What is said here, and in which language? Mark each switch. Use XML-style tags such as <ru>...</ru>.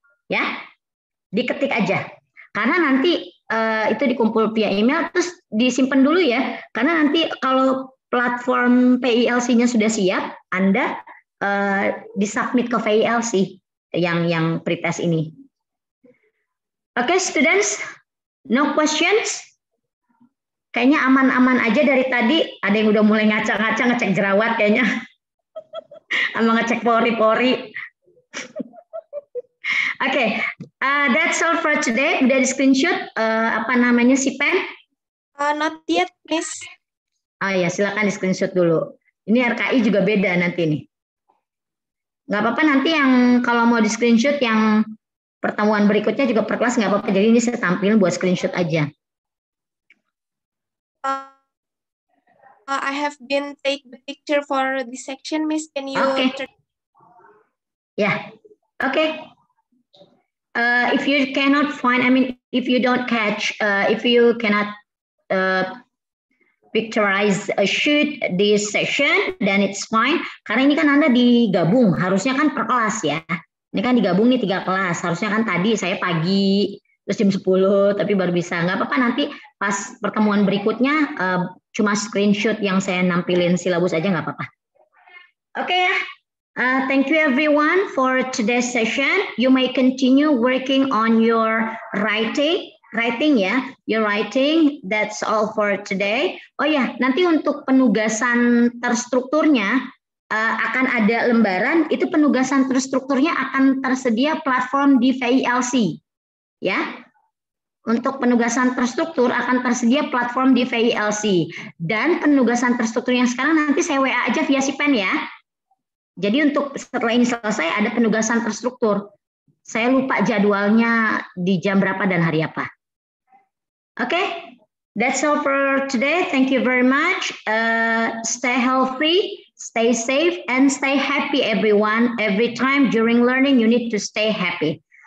<id>Ya, diketik aja. Karena nanti itu dikumpul via email, terus disimpan dulu ya. Karena nanti kalau platform PILC-nya sudah siap, Anda disubmit ke PILC yang pretest ini.</id> <en>Oke, students, no questions?</en> <id>Kayaknya aman-aman aja dari tadi. Ada yang udah mulai ngaca-ngaca, ngecek jerawat kayaknya. Sama ngecek pori-pori. Oke,</id> <en>that's all for today.</en> <id>Udah di screenshot apa namanya si pen?</id> <en>Not yet, Miss.</en> <id>Oh ya, silakan di screenshot dulu. Ini RKI juga beda nanti nih. Nggak apa-apa nanti yang kalau mau di screenshot yang pertemuan berikutnya juga per kelas nggak apa-apa. Jadi ini saya tampilin buat screenshot aja.</id> <en>I have been take the picture for this section, Miss. Can you? Okay. Yeah. Okay. If you cannot find, if you don't catch, if you cannot picturize a shoot this session, then it's fine.</en> <id>Karena ini kan Anda digabung, harusnya kan per kelas ya. Ini kan digabung nih 3 kelas. Harusnya kan tadi saya pagi, terus jam 10, tapi baru bisa. Nggak apa-apa nanti pas pertemuan berikutnya, cuma screenshot yang saya nampilin silabus aja nggak apa-apa. Oke ya.</id> <en>Thank you everyone for today's session. You may continue working on your writing ya, your writing. That's all for today.</en> <id>Oh ya, nanti untuk penugasan terstrukturnya akan ada lembaran. Itu penugasan terstrukturnya akan tersedia platform di VILC, ya. Untuk penugasan terstruktur akan tersedia platform di VILC dan penugasan terstruktur yang sekarang nanti saya WA aja via si pen ya. Jadi untuk setelah ini selesai ada penugasan terstruktur. Saya lupa jadwalnya di jam berapa dan hari apa.</id> <en>Okay, that's all for today. Thank you very much. Stay healthy, stay safe, and stay happy, everyone. Every time during learning, you need to stay happy.</en>